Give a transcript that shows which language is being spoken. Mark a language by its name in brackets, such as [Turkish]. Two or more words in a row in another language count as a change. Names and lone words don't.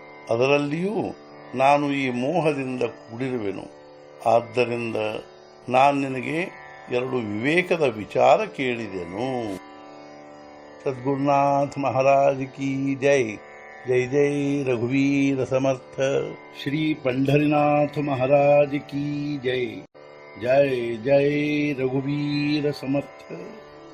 [Kannada] ಅದರಲ್ಲಿಯೂ ನಾನು ಈ ಮೋಹದಿಂದ ಕೂಡಿರುವೆನು. ಆದ್ದರಿಂದ ನಾನು ನಿನಗೆ 2 ವಿವೇಕದ ವಿಚಾರ ಕೇಳಿದೆನು. [Hindi] सद्गुरुनाथ महाराज की जय. [Marathi] जय जय रघुवीर समर्थ. [Hindi] श्री पंढरीनाथ महाराज की जय. [Marathi] जय जय रघुवीर समर्थ.